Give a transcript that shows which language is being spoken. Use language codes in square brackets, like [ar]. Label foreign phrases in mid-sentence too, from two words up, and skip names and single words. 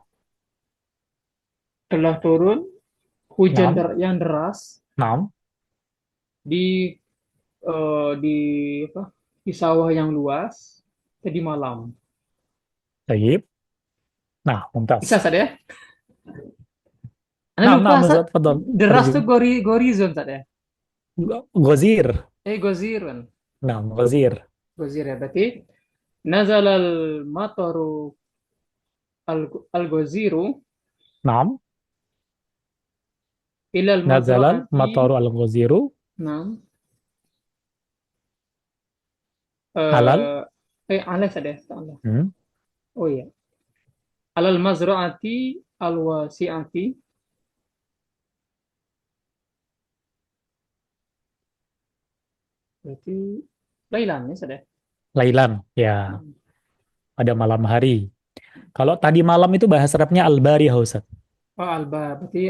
[id] Telah turun hujan Naam. yang deras naam. di di apa? Di sawah yang luas tadi malam. Baik. Nah, mumtaz. Bisa Ustaz ya? Anda lupa Ustaz. Ustaz, tafadhal. Deras tuh gorizon Ustaz ya. Gozir. Gozirun. Nah, gozir. Gozir ya berarti [ar] نزل المطر الغزير [id] Naam. ilal Nazalal mazraati. [ar] المطر الغزير [id] Naam. alal. Alal ada. Allah. Hmm. Oh iya. [ar] على المزرعة الواسعة. [id] Berarti lailan ya sudah. Lailan, ya, pada malam hari. Kalau tadi malam itu bahasa Arabnya al-barihah, Ustaz. Oh berarti